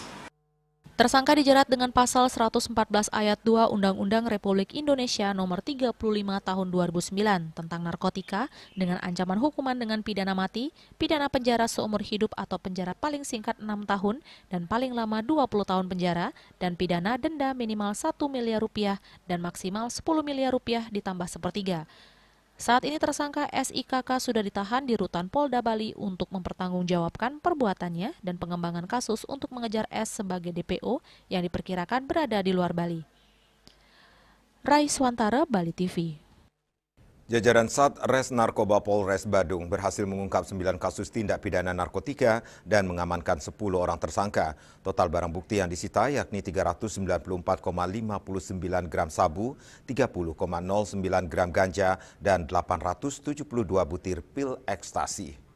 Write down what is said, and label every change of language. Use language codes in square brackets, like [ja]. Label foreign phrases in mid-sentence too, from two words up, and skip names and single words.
[id] Tersangka dijerat dengan pasal 114 ayat 2 Undang-Undang Republik Indonesia Nomor 35 Tahun 2009 tentang narkotika dengan ancaman hukuman dengan pidana mati, pidana penjara seumur hidup atau penjara paling singkat 6 tahun dan paling lama 20 tahun penjara, dan pidana denda minimal 1 miliar rupiah dan maksimal 10 miliar rupiah ditambah sepertiga. Saat ini tersangka SIKK sudah ditahan di Rutan Polda Bali untuk mempertanggungjawabkan perbuatannya dan pengembangan kasus untuk mengejar S sebagai DPO yang diperkirakan berada di luar Bali. Rai Swantara, Bali TV. Jajaran Satres Narkoba Polres Badung berhasil mengungkap 9 kasus tindak pidana narkotika dan mengamankan 10 orang tersangka. Total barang bukti yang disita yakni 394,59 gram sabu, 30,09 gram ganja, dan 872 butir pil ekstasi.